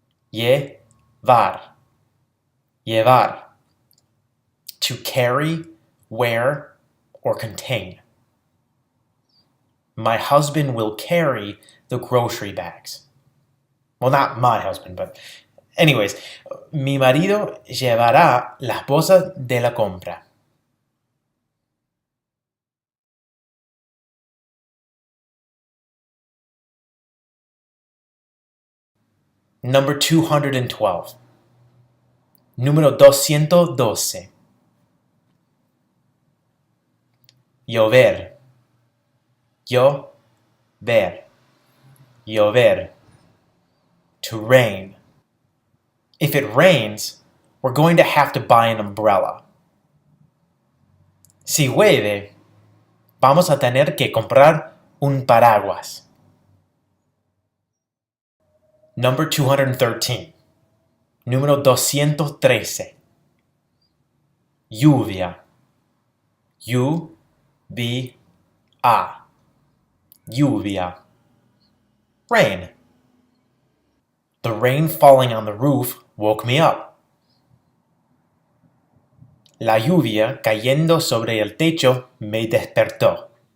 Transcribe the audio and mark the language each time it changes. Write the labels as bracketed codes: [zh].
[es] Yeh-vahr. Llevar. [en] To carry, wear, or contain. My husband will carry the grocery bags. Well, not my husband, but anyways. [es] Mi marido llevará las bolsas de la compra. [en] Number 212. [es] Número 212. Llover. Yo-vehr. Llover. [en] To rain. If it rains, we're going to have to buy an umbrella. [es] Si llueve, vamos a tener que comprar un paraguas. [en] Number 213. [es] Número 213. Lluvia. Lluvia. Lluvia. Rain. [en] The rain falling on the roof woke me up. [es] La lluvia cayendo sobre el techo me despertó.